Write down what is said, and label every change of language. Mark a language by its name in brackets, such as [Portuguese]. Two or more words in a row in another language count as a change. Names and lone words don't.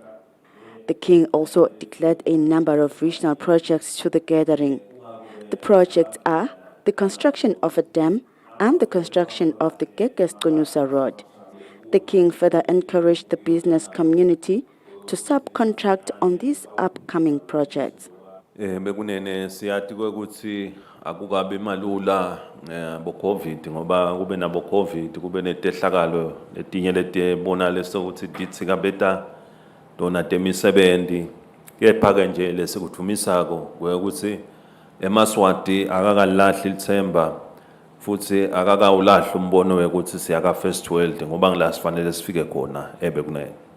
[English] The King also declared a number of regional projects to the gathering. The projects are the construction of a dam and the construction of the Geges-Kunusa Road. The King further encouraged the business community to subcontract on these upcoming projects. [Swati] Bekunene siyathi ukuthi akukabe malula bo-COVID ngoba kube nabo COVID kube netehlakalo letinye letibona lesokuthi ditsika beta dona temisebenzi kepha ke nje lesikuthumisako ukuthi eMswati akakalahli ithemba futhi akakawulahla umbono wekuthi siyaka [English] first world [Swati] ngoba ngila sifanele sifike khona ebekunene.